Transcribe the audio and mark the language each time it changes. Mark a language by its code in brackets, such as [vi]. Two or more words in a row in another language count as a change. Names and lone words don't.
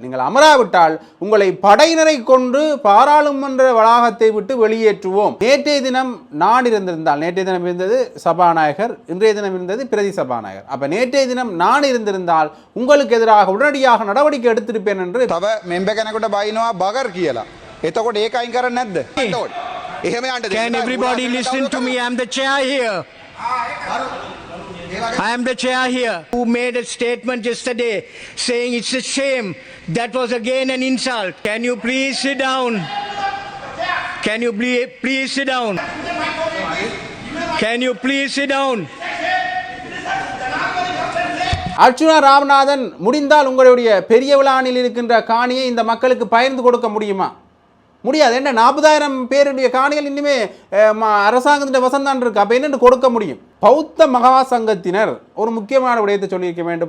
[ta] நீங்கள் அமராவிட்டால் உங்களை படையினரை கொண்டு பாராளுமன்ற வளாகத்தை விட்டு வெளியேற்றுவோம். நேற்றைய தினம் நான் இருந்திருந்தால், நேற்றைய தினம் இருந்தது சபாநாயகர், இன்றைய தினம் இருந்தது பிரதி சபாநாயகர். அப்ப நேற்றைய தினம் நான் இருந்திருந்தால் உங்களுக்கு எதிராக உடனடியாக நடவடிக்கை எடுத்திருப்பேன் என்று [si] තව මෙම්බ කෙනෙකුට බයිනවා බගර් කියලා. එතකොට ඒක අයින් කරන්නේ නැද්ද? එහෙම යන්න දෙන්න. [en] Can everybody listen to me? I am the chair here. I am the chair here who made a statement yesterday saying it's a shame. That was again an insult. Can you please sit down? Can you please sit down? Can you please sit down? [ta] அர்ச்சுனா ராமநாதன், முடிந்தால் உங்களுடைய பெரிய விழானில் இருக்கின்ற காணியை இந்த மக்களுக்கு பகிர்ந்து கொடுக்க முடியுமா? முடியாது. என்ன 40,000 பேருடைய காணிகள் இன்னுமே அரசாங்கத்தின் வசந்தான் இருக்கு. அப்போ என்னென்று கொடுக்க முடியும்? பௌத்த மகா சங்கத்தினர் ஒரு முக்கியமான விடயத்தை சொல்லியிருக்க வேண்டும்.